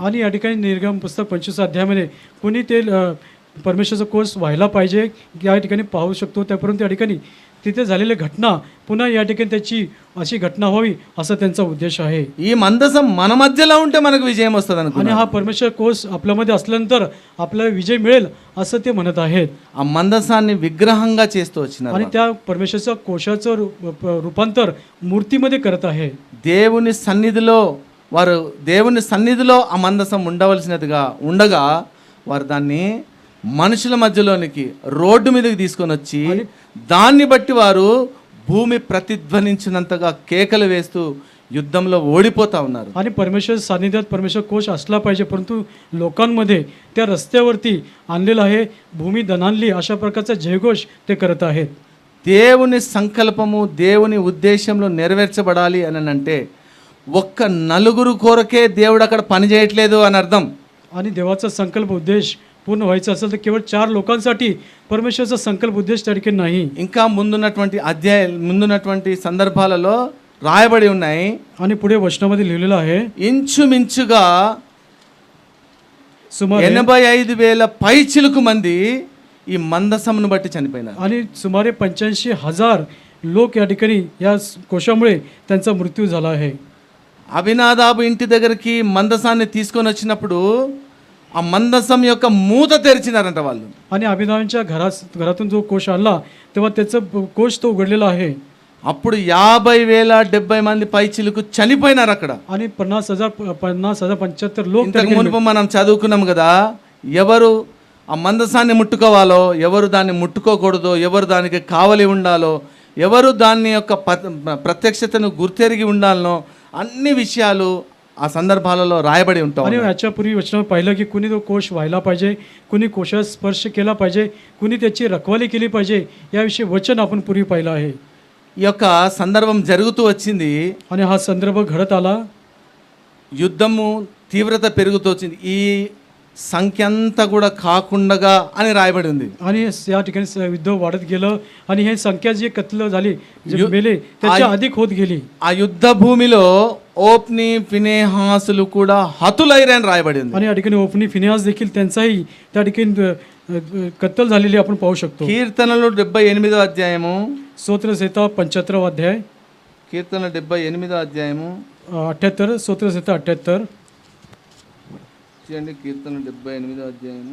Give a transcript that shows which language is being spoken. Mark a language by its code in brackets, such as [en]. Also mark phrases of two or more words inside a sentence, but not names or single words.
[mr] आणि या ठिकाणी निर्गम पुस्तक 25 अध्यायामध्ये कुणी ते परमेश्वराचा कोर्स व्हायला पाहिजे या ठिकाणी पाहू शकतो. त्यापर्यंत या ठिकाणी तिथे झालेली घटना पुन्हा या ठिकाणी त्याची अशी घटना व्हावी असा त्यांचा उद्देश आहे. [te] ఈ మందసం మన మధ్యలో ఉంటే మనకు విజయం వస్తుంది [mr] आणि [te] అనుకున్నారు. [mr] हा परमेश्वर कोर्स आपल्यामध्ये असल्यानंतर आपल्याला विजय मिळेल असं ते म्हणत आहेत. [te] ఆ మందసాన్ని విగ్రహంగా చేస్తూ వచ్చినారు. [mr] आणि त्या परमेश्वराच्या कोशाचं रूपांतर मूर्तीमध्ये करत आहे. [te] దేవుని సన్నిధిలో ఆ మందసం ఉండవలసినదిగా ఉండగా వారు దాన్ని మనుషుల మధ్యలోనికి రోడ్డు మీదకి తీసుకొని వచ్చి, దాన్ని బట్టి వారు భూమి ప్రతిధ్వనించినంతగా కేకలు వేస్తూ युद्धंలో ఓడిపోతా ఉన్నారు. [mr] आणि परमेश्वर सानिध्यात परमेश्वर कोश असला पाहिजे, परंतु लोकांमध्ये त्या रस्त्यावरती आणलेला आहे भूमी दणाणली अशा प्रकारचा जयघोष ते करत आहेत. [te] దేవుని సంకల్పము దేవుని ఉద్దేశంలో నెరవేర్చబడాలి అని అంటే ఒక్క నలుగురు కొరకే దేవుడు అక్కడ పని చేయట్లేదు అని అర్థం. [mr] आणि देवाचा संकल्प उद्देश पूर्ण व्हायचा असेल तर केवळ 4 लोकांसाठी परमेश्वराचा संकल्प उद्देश त्या ठिकाणी नाही. [te] ఇంకా ముందున్నటువంటి సందర్భాలలో రాయబడి ఉన్నాయి. [mr] आणि पुढे वचनामध्ये लिहिलेलं आहे [te] ఇంచుమించుగా [mr] सुमारे [te] 85,000 పైచిలుకు మంది ఈ మందసమును బట్టి చనిపోయినారు. [mr] आणि सुमारे 85,000 लोक या ठिकाणी या कोशामुळे त्यांचा मृत्यू झाला आहे. [te] అభినాదాబు ఇంటి దగ్గరికి మందసాన్ని తీసుకొని వచ్చినప్పుడు ఆ మందసం యొక్క మూత తెరిచినారంట వాళ్ళు. [mr] आणि अभिनवांच्या घरातून जो कोश आणला तेव्हा त्याचं कोश तो उघडलेला आहे. [te] అప్పుడు 50,070 మంది పైచిలుకు చనిపోయినారు అక్కడ. [mr] आणि 50,075 लोक [te] ఇంతకు మునుపు మనం చదువుకున్నాం కదా, ఎవరు ఆ మందసాన్ని ముట్టుకోవాలో, ఎవరు దాన్ని ముట్టుకోకూడదో, ఎవరు దానికి కావలి ఉండాలో, ఎవరు దాని యొక్క ప్రత్యక్షతను గుర్తెరిగి ఉండాలనో అన్ని విషయాలు ఆ సందర్భాలలో రాయబడి ఉంటాయి. [mr] आणि याच्यापूर्वी वचनात पाहिलं की कुणी तो कोश व्हायला पाहिजे, कुणी कोशास स्पर्श केला पाहिजे, कुणी त्याची रखवाली केली पाहिजे, याविषयी वचन आपण पूर्वी पाहिलं आहे. [te] ఈ యొక్క సందర్భం జరుగుతూ వచ్చింది. [mr] आणि हा संदर्भ घडत आला. [te] యుద్ధము తీవ్రత పెరుగుతూ వచ్చింది. ఈ సంఖ్య అంతా కూడా కాకుండగా అని రాయబడి ఉంది. [mr] आणि या ठिकाणी युद्ध वाढत गेलं आणि हे संख्या जी कत्ल झाली, जे मेले त्याच्या अधिक होत गेली. [te] ఆ యుద్ధ భూమిలో ఓప్ని ఫినేహాసులు కూడా హతులైరని రాయబడి ఉంది. [mr] आणि या ठिकाणी ओपनी फिनेहास देखील त्यांचाही त्या ठिकाणी कत्तल झालेली आपण पाहू शकतो. [te] కీర్తనలు 78వ అధ్యాయము, [mr] స్తోत्रसंहिता 75 अध्याय, [te] కీర్తన 78వ అధ్యాయము [mr] 78, స్తోत्रसंहिता 78, [te] చూడండి. కీర్తన 78వ అధ్యాయము